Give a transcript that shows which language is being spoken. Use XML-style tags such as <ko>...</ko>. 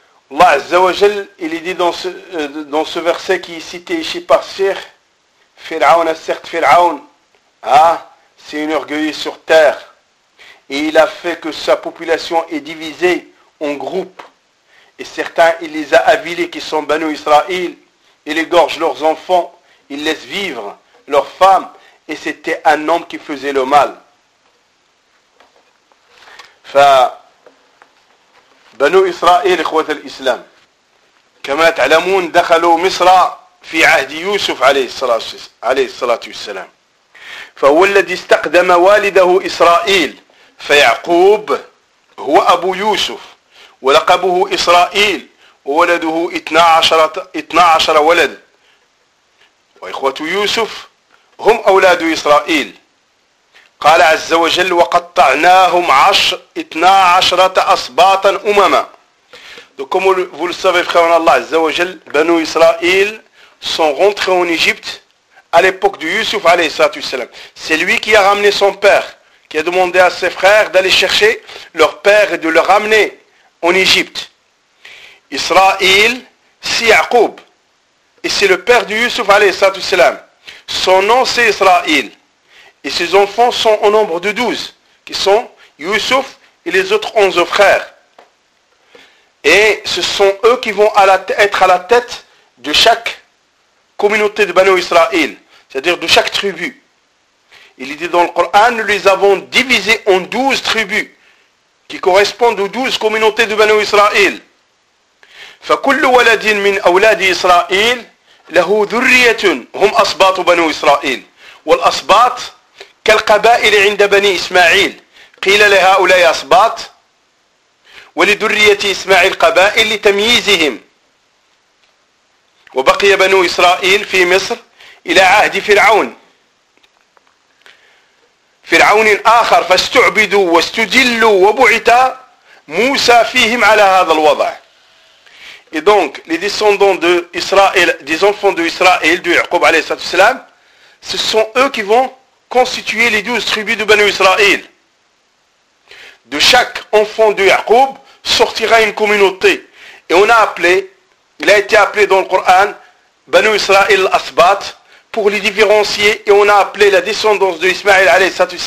<fr>Allah Azza wa Jal, il est dit dans ce verset qui est cité ici par Sir, Pharaon a certes Pharaon, c'est une orgueilleuse sur terre, et il a fait que sa population est divisée en groupes, et certains il les a avilés qui sont Banu Israël, il égorge leurs enfants, il laisse vivre leurs femmes, et c'était un homme qui faisait le mal.</fr> <ar>بنو إسرائيل إخوة الإسلام كما تعلمون دخلوا مصر في عهد يوسف عليه الصلاة والسلام فهو الذي استقدم والده إسرائيل فيعقوب هو أبو يوسف ولقبه إسرائيل وولده 12 ولد وإخوة يوسف هم أولاد إسرائيل قال عز وجل وقطعناهم 12 أصباطا أمما.</ar> <fr>Donc comme vous le savez, frère Allah</fr> <ar>عز وجل,</ar> <fr>Banu Israël sont rentrés en Égypte à l'époque de Yusuf alayhi salatu wassalam. C'est lui qui a ramené son père, qui a demandé à ses frères d'aller chercher leur père et de le ramener en Égypte. Israël, c'est Yaqub. Et c'est le père de Yusuf alayhi salatu wassalam. Son nom c'est Israël. Et ses enfants sont au nombre de 12, qui sont Youssouf et les autres 11 frères. Et ce sont eux qui vont être à la tête de chaque communauté de Banu Israël, c'est-à-dire de chaque tribu. Il est dit dans le Coran, nous les avons divisés en 12 tribus, qui correspondent aux 12 communautés de Banu Israël.</fr> <ar>فَكُلُّ وَلَدٍ مِنْ أَوْلَادِ إِسْرَائِيلِ لَهُ ذُرِّيَّةٌ هُمْ أَصْبَاطُ بَنُو إِسْرَائِيلِ وَالْأَصْبَاطُ كالقبائل عند بني إسماعيل قيل لهؤلاء أصباط ولذرية إسماعيل قبائل لتمييزهم وبقي بنو إسرائيل في مصر إلى عهد فرعون فرعون آخر فاستعبدوا واستجلوا وبعث موسى فيهم على هذا الوضع.</ar> <fr>Et donc les descendants de Israël, des enfants de Israël, de Yaqub</fr> <ar>عليه الصلاة والسلام,</ar> <fr>ce sont eux qui vont constituer les 12 tribus de Banu Israël. De chaque enfant de Yaqub sortira une communauté. Et on a appelé, il a été appelé dans le Coran, Banu Israël Asbat, pour les différencier, et on a appelé la descendance de Ismaël a.s.</fr>